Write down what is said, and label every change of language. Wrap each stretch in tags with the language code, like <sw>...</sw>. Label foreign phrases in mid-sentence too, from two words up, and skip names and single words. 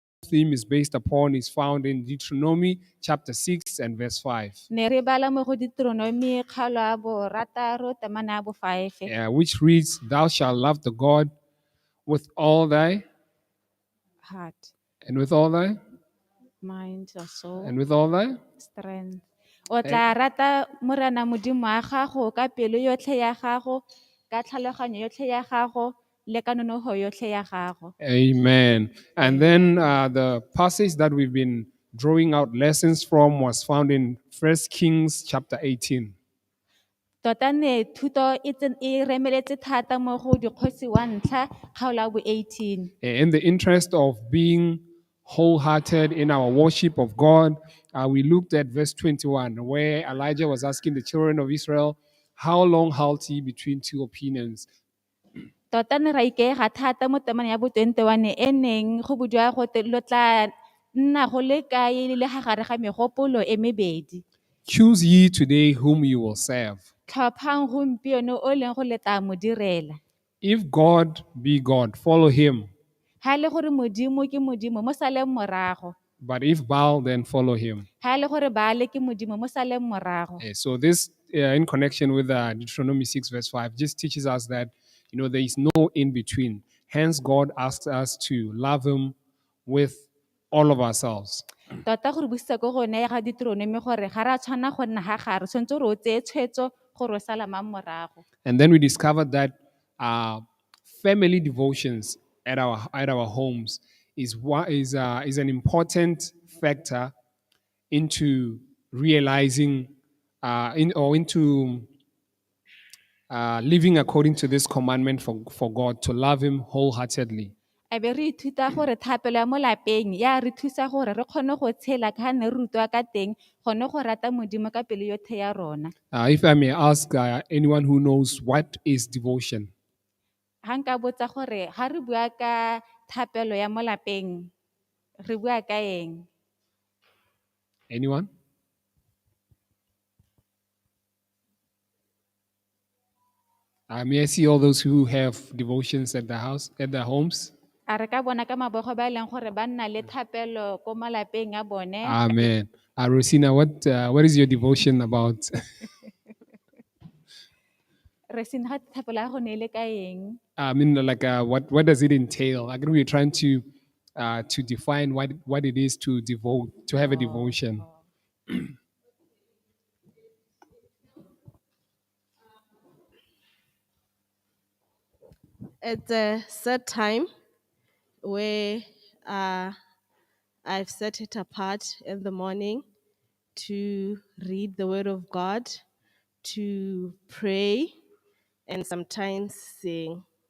<en>theme is based upon is found in Deuteronomy chapter 6 and verse 5,</en> <tn>Ne re bala mo go Deuteronomy kgalo ya borataro temana ya bo 5.</tn> <en>which reads, "Thou shalt love the God with all thy Heart, and with all thy mind, or soul, and with all thy." strength.</en> <tn>O tla rata Morena Modimo wa gago ka pelo yotlhe ya gago, ka tlhaloganyo yotlhe ya gago, le ka nonogo yotlhe ya gago.</tn> <en>Amen. And then the passage that we've been drawing out lessons from was found in 1 Kings chapter 18.</en> <tn>Tota ne thuto e remeletse thata mo go Dikgosi wa ntlha kgaolo ya bo 18.</tn> <en>In the interest of being wholehearted in our worship of God, we looked at verse 21, where Elijah was asking the children of Israel, "How long halt ye between two opinions?"</en> <tn>Tota ne ra ikaega thata mo temana ya bo 21 e neng go bodiwa gote lo tla nna go le kae le gagare ga megopolo e mebedi.</tn> <en>Choose ye today whom you will serve.</en> <tn>Tlhophang gompieno o leng go leta mo direla.</tn> <en>If God be God, follow him.</en> <tn>Ha le gore modimo ke modimo mo saleng morago.</tn> <en>But if Baal, then follow him.</en> <tn>Ha le gore Baale ke modimo mo saleng morago.</tn> <en>So this, in connection with Deuteronomy 6 verse 5, just teaches us that, there is no in between. Hence, God asks us to love him with all of ourselves.</en> <tn>Tota gore busetsa go gone ya ga Deuteronomy gore ga ra tshwana go nna ga gare tshwantse gore o tseye tshwetso gore o sala mang morago.</tn> <en>And then we discovered that family devotions at our homes is an important factor into realizing into living according to this commandment for God to love him wholeheartedly.</en> <tn>A be re ithuta gore thapelo ya mo lapeng ya re thusa gore re kgone go tshela ka ne re rutwa ka teng gone go rata modimo ka pelo yotlhe ya rona.</tn> <en>If I may ask anyone who knows what is devotion.</en> <tn>Ha nka botsa gore ha re bua ka thapelo ya mo lapeng re bua ka eng?</tn> <en>Anyone? May I see all those who have devotions at their homes?</en> <tn>A re ka bona ka mabogo ba e leng gore ba nna le thapelo ko malapeng a bone.</tn> <en>Amen. Rosina, what is your devotion about?</en> <tn>Re sene ga thapelo ya go ne le ka eng?</tn> <en>I mean, like, what does it entail? I think we're trying to define what it is to have a devotion. It's a set time where I've set it apart in the morning to read the Word of God, to pray, and sometimes sing.</en>